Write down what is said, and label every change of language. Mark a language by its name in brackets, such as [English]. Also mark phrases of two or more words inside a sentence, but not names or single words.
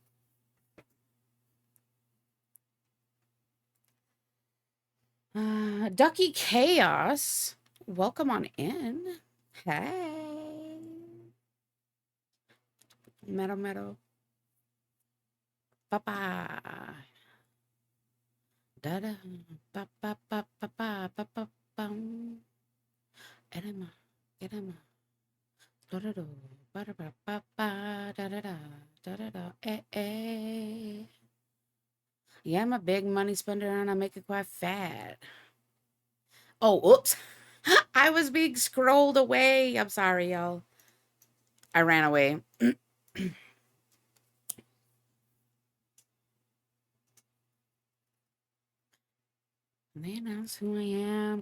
[English] Ducky Chaos. Welcome on in. Hey. Metal. Papa. Da da. Pa pa pa pa pa pa pa bum. Enema. Enema. Da da da. Ba da ba ba ba da da da. Da da da. Eh. Yeah, I'm a big money spender and I make it quite fat. Oh, oops. I was being scrolled away. I'm sorry, y'all. I ran away. They announce who I am.